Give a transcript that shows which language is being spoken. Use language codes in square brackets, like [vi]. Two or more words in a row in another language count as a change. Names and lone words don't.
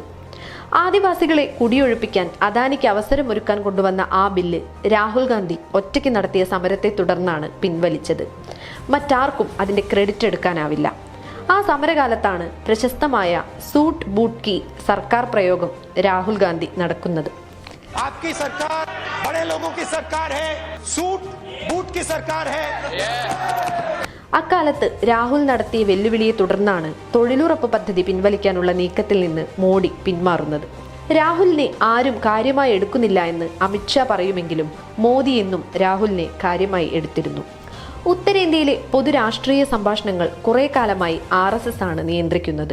[ml] ആദിവാസികളെ കുടിയൊഴിപ്പിക്കാൻ അദാനിക്ക് അവസരമൊരുക്കാൻ കൊണ്ടുവന്ന ആ ബില്ല് രാഹുൽ ഗാന്ധി ഒറ്റയ്ക്ക് നടത്തിയ സമരത്തെ തുടർന്നാണ് പിൻവലിച്ചത്. മറ്റാർക്കും അതിന്റെ ക്രെഡിറ്റ് എടുക്കാനാവില്ല. ആ സമരകാലത്താണ് പ്രശസ്തമായ [hi] सूट बूट की सरकार [ml] പ്രയോഗം രാഹുൽ ഗാന്ധി നടക്കുന്നത്. [hi] आपकी सरकार बड़े लोगों की सरकार है, सूट बूट की सरकार है. [ml] അക്കാലത്ത് രാഹുൽ നടത്തിയ വെല്ലുവിളിയെ തുടർന്നാണ് തൊഴിലുറപ്പ് പദ്ധതി പിൻവലിക്കാനുള്ള നീക്കത്തിൽ നിന്ന് മോഡി പിന്മാറുന്നത്. രാഹുലിനെ ആരും കാര്യമായി എടുക്കുന്നില്ല എന്ന് അമിത്ഷാ പറയുമെങ്കിലും മോദി എന്നും രാഹുലിനെ കാര്യമായി എടുത്തിരുന്നു. ഉത്തരേന്ത്യയിലെ പൊതുരാഷ്ട്രീയ സംഭാഷണങ്ങൾ കുറെ കാലമായി RSS ആണ് നിയന്ത്രിക്കുന്നത്.